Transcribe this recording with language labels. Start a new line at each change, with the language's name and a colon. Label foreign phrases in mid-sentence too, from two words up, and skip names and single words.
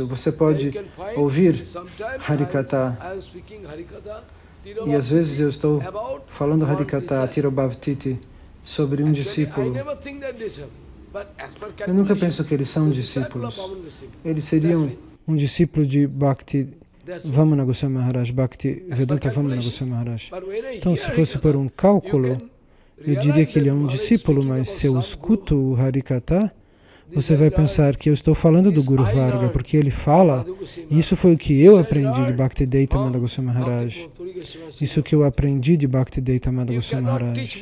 Portuguese: Você pode ouvir Harikatha. E às vezes eu estou falando Harikatha, Tirobhavtiti, sobre um discípulo. Eu nunca penso que eles são discípulos. Eles seriam um discípulo de Bhakti Vamana Goswami Maharaj, Bhakti Vedanta Vamana Goswami Maharaj. Então, se fosse por um cálculo, eu diria que ele é um discípulo, mas se eu escuto o Harikatha, você vai pensar que eu estou falando do
Sanskrit: Guru Varga,
Portuguese: porque ele fala, e isso foi o que eu aprendi de Bhaktivedanta Madhava Goswami Maharaj. Isso que eu aprendi de Bhaktivedanta Madhava Goswami Maharaj.